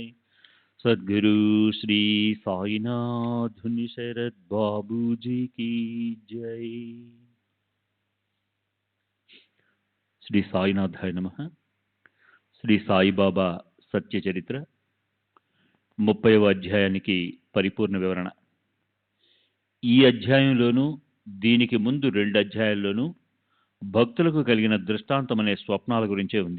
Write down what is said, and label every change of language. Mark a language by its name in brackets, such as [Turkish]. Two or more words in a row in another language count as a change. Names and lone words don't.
[Hindi] सद्गुरु श्री साईनाथ शरद बाबू जी की जय। [Sanskrit] శ్రీ సాయినాథాయ నమః. [Telugu] శ్రీ సాయిబాబా సత్య చరిత్ర 30వ అధ్యాయానికి పరిపూర్ణ వివరణ. ఈ అధ్యాయంలోనూ దీనికి ముందు 2 అధ్యాయాల్లోనూ భక్తులకు కలిగిన దృష్టాంతమనే స్వప్నాల గురించే ఉంది.